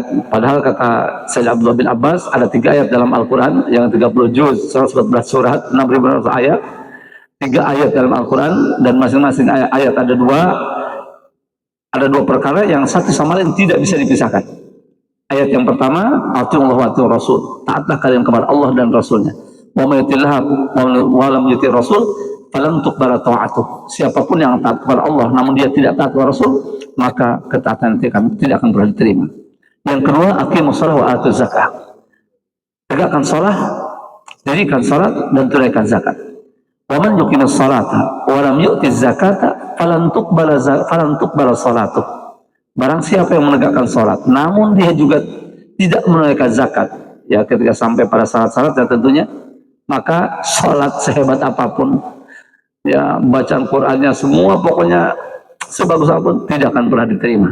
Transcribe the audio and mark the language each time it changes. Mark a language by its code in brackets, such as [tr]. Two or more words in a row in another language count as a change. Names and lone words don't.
[id] Padahal kata Sayyid Abdullah bin Abbas, ada 3 ayat dalam Al-Quran yang 30 juz, 114 surat, 6.000 ayat, 3 ayat dalam Al-Quran, dan masing-masing ayat ada dua perkara yang satu sama lain tidak bisa dipisahkan. Ayat yang pertama, [ar] أطيعوا الله وأطيعوا الرسول, [id] taatlah kalian kepada Allah dan Rasulnya. [ar] ومن يطع الله ولم يطع الرسول فلن تقبل طاعته. [id] Siapapun yang taat kepada Allah namun dia tidak taat kepada Rasul, maka ketaatan tidak akan pernah diterima. Yang kedua, [ar] أقيموا الصلاة وآتوا الزكاة. [id] Tegakkan salat, dirikan salat dan tunaikan zakat. [ar] ومن يقيم الصلاة ولم يؤت الزكاة فلن تقبل صلاته. [id] Barang siapa yang menegakkan salat namun dia juga tidak menunaikan zakat, ya ketika sampai pada syarat-syarat dan tentunya, maka salat sehebat apapun, ya bacaan Qur'annya semua, pokoknya sebagus apapun, tidak akan pernah diterima.